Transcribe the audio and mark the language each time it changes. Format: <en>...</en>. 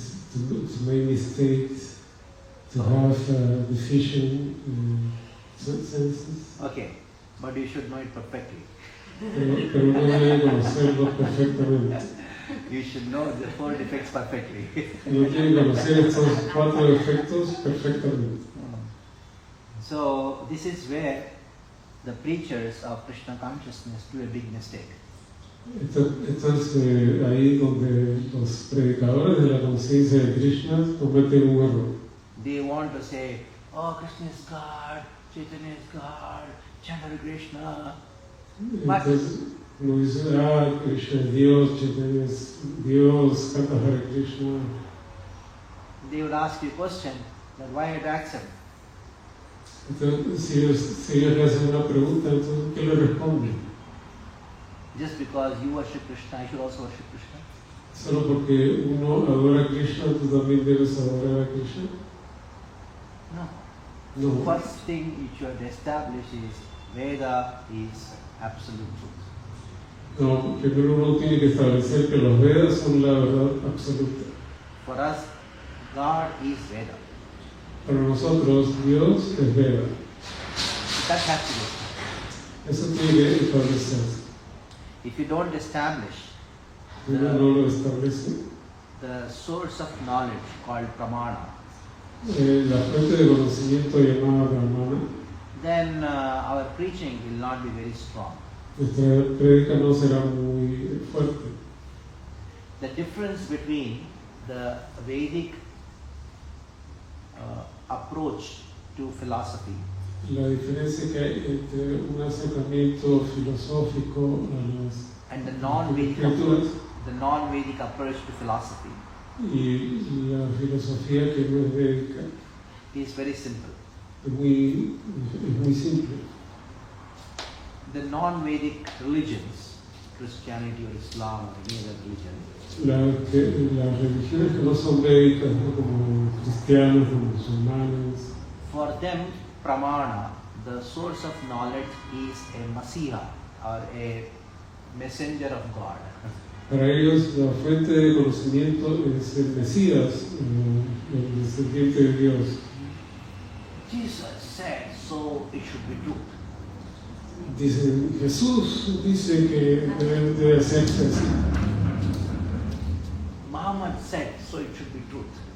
<en>To make mistakes, to have deficient senses. Okay, but you should know it perfectly.</en> <es>Pero no debe conocerlos perfectamente.</es> <en>You should know the 4 defects perfectly.</en> <es>No tiene que conocer estos 4 defectos perfectamente.</es> <en>So this is where the preachers of Krishna consciousness do a big mistake.</en> <es>Esto es ahí donde los predicadores de la conciencia de Krishna cometen un error.</es> <en>They want to say, oh, Krishna is God, Chaitanya is God, chant Hare Krishna.</en> <es>Entonces uno dice, Krishna es Dios, Chaitanya es Dios, canta Hare Krishna.</es> <en>They would ask you a question, then why you accept?</en> <es>Entonces, si ellos le hacen una pregunta, entonces, ¿qué le responden?</es> <en>Just because you worship Krishna, I should also worship Krishna?</en> <es>Solo porque uno adora a Krishna, tú también debes adorar a Krishna.</es> <en>No.</en> <es>No.</es> <en>The first thing you should establish is Veda is absolute truth.</en> <es>No, primero uno tiene que establecer que los Vedas son la verdad absoluta.</es> <en>For us, God is Veda.</en> <es>Para nosotros, Dios es Veda.</es> <en>That has to be.</en> <es>Eso tiene que establecerse.</es> <en>If you don't establish</en> <es>Uno no lo establece.</es> <en>the source of knowledge called pramana,</en> <es>La fuente de conocimiento llamada Brahmana,</es> <en>then our preaching will not be very strong.</en> <es>nuestra prédica no será muy fuerte.</es> <en>The difference between the Vedic approach to philosophy</en> <es>La diferencia que hay entre un acercamiento filosófico a las</es> <en>and the non-Vedic</en> <es>escrituras</es> <en>approach to philosophy</en> <es>y la filosofía que no es védica</es> <en>is very simple.</en> <es>es muy simple.</es> <en>The non-Vedic religions, Christianity or Islam or any other religion,</en> <es>Las religiones que no son védicas, ¿no? Como cristianos, como musulmanes,</es> <en>for them, pramana, the source of knowledge, is a Masiha or a messenger of God.</en> <es>para ellos la fuente de conocimiento es el Mesías, el descendiente de Dios.</es> <en>Jesus said, so it should be true.</en> <es>Dicen, Jesús dice que debe hacerse así.</es> <en>Muhammad said, so it should be truth.</en>